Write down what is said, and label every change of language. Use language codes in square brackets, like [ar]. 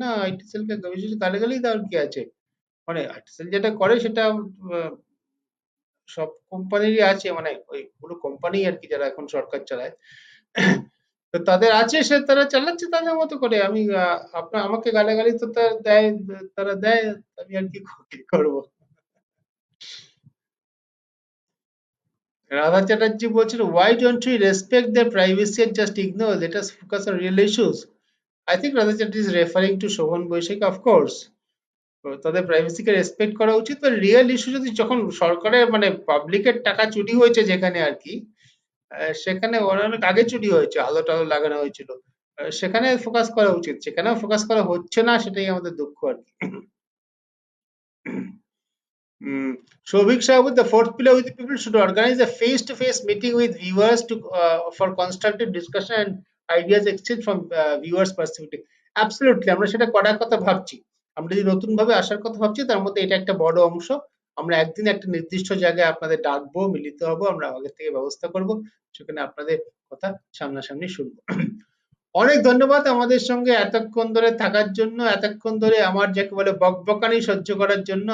[bn] না, আইটি সেলকে বিশেষ গালাগালি দেওয়ার কি আছে, মানে আইটি সেল যেটা করে সেটা সব কোম্পানিরই আছে, মানে ওই পুরো কোম্পানি আর কি, যারা এখন সরকার চালায়, তো তাদের আছে, সে তারা চালাচ্ছে তাদের মতো করে। আমি আপনার আমাকে গালাগালি তো তার দেয়, তারা দেয়, আমি আর কি করবো। রাধা চ্যাটার্জি বলছিল, [en] why don't we respect their privacy and just ignore, let us focus on real issues. I think Radha Chatterjee is referring to Shobhan Boishek, of course. [bn] তো তাদের প্রাইভেসিকে রেসপেক্ট করা উচিত, বা রিয়েল ইস্যু যদি যখন সরকারের মানে পাবলিকের টাকা চুরি হয়েছে যেখানে আর কি, সেখানে অনেক আগে চুরি হয়েছে, আলো টালো লাগানো হয়েছিল, সেখানে ফোকাস করা উচিত, সেখানেও ফোকাস করা হচ্ছে না, সেটাই আমাদের দুঃখ আর কি। [en] Shobhik Sahib, the fourth pillar with the people should organize a face-to-face meeting with viewers for constructive discussion and ideas exchange from viewers perspective. [bn] Absolutely, আমরা সেটা করার কথা ভাবছি। আমরা যদি নতুন ভাবে আসার কথা ভাবছি, তার মধ্যে এটা একটা বড় অংশ। আমরা একদিন একটা নির্দিষ্ট জায়গায় আপনাদের ডাকবো, মিলিত হব, আমরা আগের থেকে ব্যবস্থা করব, সেখানে আপনাদের কথা সামনাসামনি শুনবো। অনেক ধন্যবাদ আমাদের সঙ্গে এতক্ষণ ধরে থাকার জন্য, এতক্ষণ ধরে আমার যাকে বলে বকবকানি সহ্য করার জন্য।